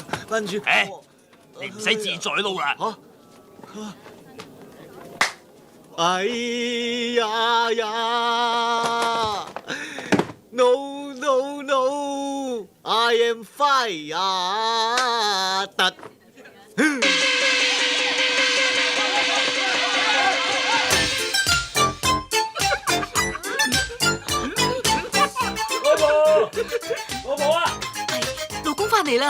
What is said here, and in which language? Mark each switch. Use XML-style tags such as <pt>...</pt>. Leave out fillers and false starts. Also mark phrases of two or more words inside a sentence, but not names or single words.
<yue>跟住，你唔使自在撈啦。</yue> <en>哎呀呀 ！No no no！I am fire！</en> <yue>突。老婆啊！老公翻嚟啦，</yue>